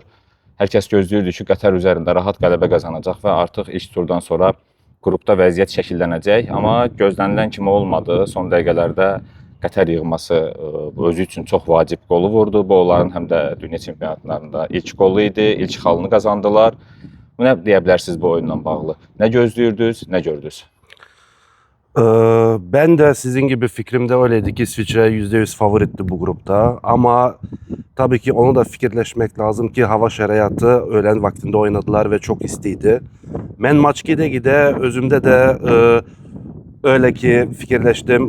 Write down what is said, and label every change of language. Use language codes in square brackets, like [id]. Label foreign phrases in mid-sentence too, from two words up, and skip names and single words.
[az] Hər kəs gözləyirdi ki, Qətər üzərində rahat qələbə qazanacaq və artıq ilk turdan sonra qrupda vəziyyət şəkillənəcək. Amma gözlənilən kimi olmadı. Son dəqiqələrdə Qətər yığması özü üçün çox vacib qolu vurdu. Bu onların həm də dünya çempionatlarında ilk qolu idi, ilk xalını qazandılar. Nə deyə bilərsiniz bu oyunla bağlı? Nə gözləyirdiniz, nə gördünüz? [tr] Ben de sizin gibi fikrimde öyleydi ki İsviçre %100 favoritti bu grupta. Ama tabii ki onu da fikirleşmek lazım ki hava şəraitı öğlen vaktinde oynadılar ve çok istiydi. Ben maç gide özümde de öyle ki fikirleştim.